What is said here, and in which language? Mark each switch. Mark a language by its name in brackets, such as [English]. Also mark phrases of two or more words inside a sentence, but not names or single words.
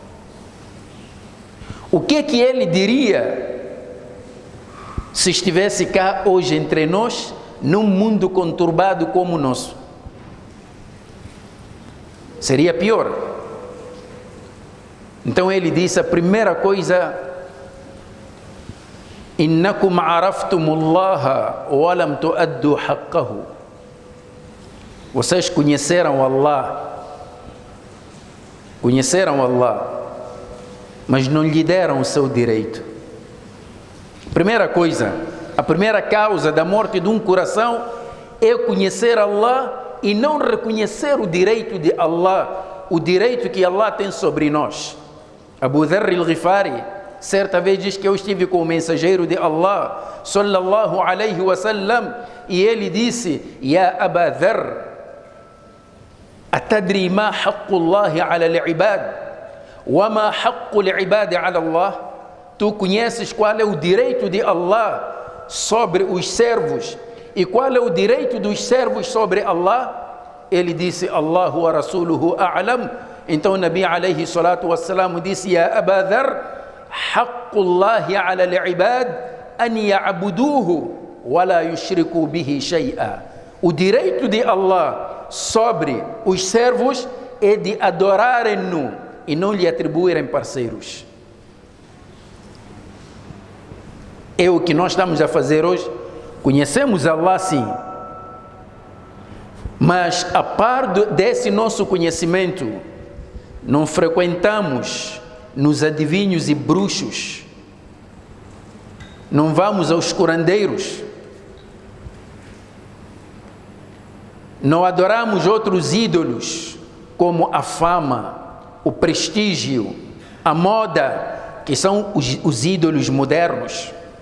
[Portuguese] O que ele diria se estivesse cá hoje entre nós, num mundo conturbado como o nosso? Seria pior. Então ele disse a primeira coisa: [Arabic] إنكم عرفتم الله ولم تؤدوا حقه. [Portuguese] Vocês conheceram Allah, mas não lhe deram o seu direito. Primeira coisa, a primeira causa da morte de um coração é conhecer Allah e não reconhecer o direito de Allah, o direito que Allah tem sobre nós. Abu Dharr al-Ghifari certa vez diz que eu estive com o mensageiro de Allah [Arabic] صلى الله عليه وسلم [Portuguese] e ele disse: [Arabic] يا أبا ذر أتدري ما حق الله على العباد وما حق العباد على الله? [Portuguese] Tu conheces qual é o direito de Allah sobre os servos e qual é o direito dos servos sobre Allah? Ele disse: [Arabic] الله ورسوله أعلم. [Portuguese] Então o [Arabic] نبي عليه الصلاة والسلام disse: يا أبا ذر حق الله على العباد أن يعبدوه ولا يشركوا به شيئا. [Portuguese] O direito de Allah sobre os servos é de adorarem-no e não lhe atribuírem parceiros. É o que nós estamos a fazer hoje. Conhecemos Allah sim, mas a par desse nosso conhecimento, não frequentamos nos adivinhos e bruxos, não vamos aos curandeiros, não adoramos outros ídolos como a fama, o prestígio, a moda, que são os ídolos modernos.